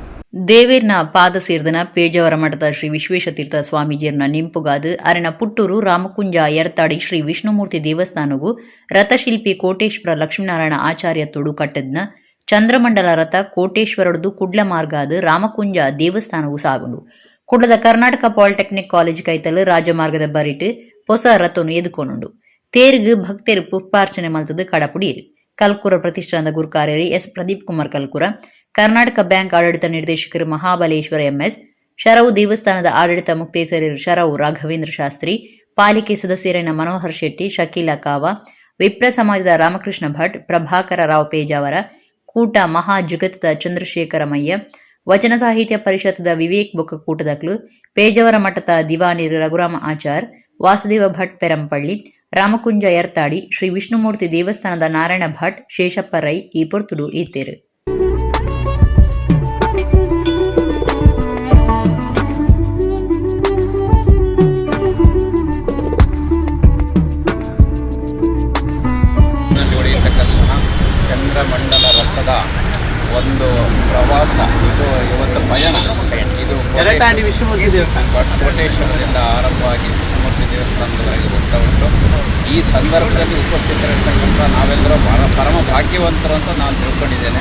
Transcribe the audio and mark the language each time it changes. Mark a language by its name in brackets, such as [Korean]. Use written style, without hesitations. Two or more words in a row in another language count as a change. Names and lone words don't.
[Tulu] ದೇವೇರ್ನ ಪಾದ ಸೇರ್ದನ ಪೇಜಾವರ ಮಠದ ಶ್ರೀ ವಿಶ್ವೇಶತೀರ್ಥ ಸ್ವಾಮೀಜಿಯರ್ನ ನೆಂಪುಗಾದು ಅರನ ಪುಟ್ಟೂರು ರಾಮಕುಂಜ ಎರ್ತಾಡಿ ಶ್ರೀ ವಿಷ್ಣುಮೂರ್ತಿ ದೇವಸ್ಥಾನಗೂ ರಥಶಿಲ್ಪಿ ಕೋಟೇಶ್ವರ ಲಕ್ಷ್ಮೀನಾರಾಯಣ ಆಚಾರ್ಯ ತೊಡು ಕಟ್ಟದ್ನ ಚಂದ್ರಮಂಡಲ ರಥ ಕೋಟೇಶ್ವರದ್ದು ಕುಡ್ಲ ಮಾರ್ಗ ಅದು ರಾಮಕುಂಜ ದೇವಸ್ಥಾನವೂ ಸಾಗುಂಡು. ಕುಡ್ಲದ ಕರ್ನಾಟಕ ಪಾಲಿಟೆಕ್ನಿಕ್ ಕಾಲೇಜ್ ಕೈತಲು ರಾಜಮಾರ್ಗದ ಬರಿಟ್ ಹೊಸ ರಥನು ಎದುಕೊನುಂಡು. ತೇರ್ಗ್ ಭಕ್ತರು ಪುಷ್ಪಾರ್ಚನೆ ಮಲ್ತದು ಕಡಪುಡೀರು. ಕಲ್ಕುರ ಪ್ರತಿಷ್ಠಾನದ ಗುರುಕಾರ್ಯರಿ ಎಸ್ ಪ್ರದೀಪ್ ಕುಮಾರ್ ಕಲ್ಕುರ, ಕರ್ನಾಟಕ ಬ್ಯಾಂಕ್ ಆಡಳಿತ ನಿರ್ದೇಶಕರು ಮಹಾಬಲೇಶ್ವರ ಎಂಎಸ್, ಶರವು ದೇವಸ್ಥಾನದ ಆಡಳಿತ ಮುಕ್ತೇಸರರು ಶರವು ರಾಘವೇಂದ್ರ ಶಾಸ್ತ್ರಿ, ಪಾಲಿಕೆ ಸದಸ್ಯರಾದ ಮನೋಹರ್ ಶೆಟ್ಟಿ, ಶಕೀಲಾ ಕಾವ, ವಿಪ್ರ ಸಮಾಜದ ರಾಮಕೃಷ್ಣ ಭಟ್, ಪ್ರಭಾಕರ ರಾವ್ ಪೇಜಾವರ, ಕೂಟ ಮಹಾ ಜುಗತದ ಚಂದ್ರಶೇಖರಮಯ್ಯ, ವಚನ ಸಾಹಿತ್ಯ ಪರಿಷತ್ದ ವಿವೇಕ್ ಬೊಕ್ಕ ಕೂಟದಕ್ಲು, ಪೇಜಾವರ ಮಠದ ದಿವಾನಿರು ರಘುರಾಮ ಆಚಾರ್, ವಾಸುದೇವ ಭಟ್ ಪೆರಂಪಳ್ಳಿ, ರಾಮಕುಂಜ ಎರ್ತಾಡಿ, ಶ್ರೀ ವಿಷ್ಣುಮೂರ್ತಿ ದೇವಸ್ಥಾನದ ನಾರಾಯಣ ಭಟ್, ಶೇಷಪ್ಪ ರೈ ಈ ಪೊರ್ತುಡು ಇತ್ತೇರು. [Kannada] ಚಂದ್ರಮಂಡಲ ರಥದ ಒಂದು ಪ್ರವಾಸ ಇದು ಇವತ್ತು ಪಯಣ. ಇದು ಕೋಟೇಶ್ವರದಿಂದ ಆರಂಭವಾಗಿ ವಿಷ್ಣುಮೂರ್ತಿ ದೇವಸ್ಥಾನದವರೆಗೆ ಹೋಗ್ತಾ ಉಂಟು. ಈ ಸಂದರ್ಭದಲ್ಲಿ ಉಪಸ್ಥಿತರಿರ್ತಕ್ಕಂಥ ನಾವೆಲ್ಲರೂ ಪರಮ ಭಾಗ್ಯವಂತರು ಅಂತ ನಾನು ತಿಳ್ಕೊಂಡಿದ್ದೇನೆ.